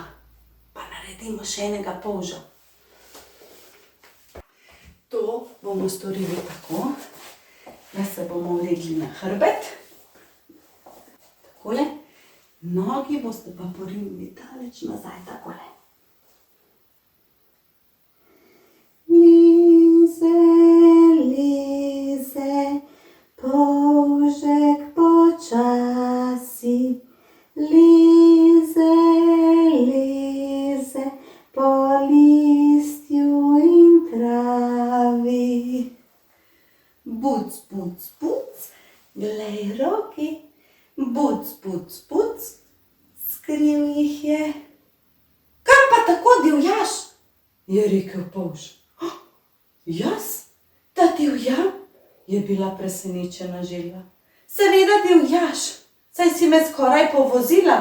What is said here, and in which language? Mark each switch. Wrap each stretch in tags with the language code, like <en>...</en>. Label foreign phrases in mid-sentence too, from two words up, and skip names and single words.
<sl>Pa naredimo še enega polža. To bomo storili tako, da se bomo ulegli na hrbet. Takole. Nogi boste pa porinili daleč nazaj, takole. Lize, lize, polžek počasi. Lize, lize, po listju in travi. Buc, buc, buc, glej roki. Buc, buc, buc, skril jih je. Kam pa tako divjaš? Je rekel polž. Jaz? Da divjam? je bila presenečena Želva. Seveda, divjaš, saj si me skoraj povozila.</sl>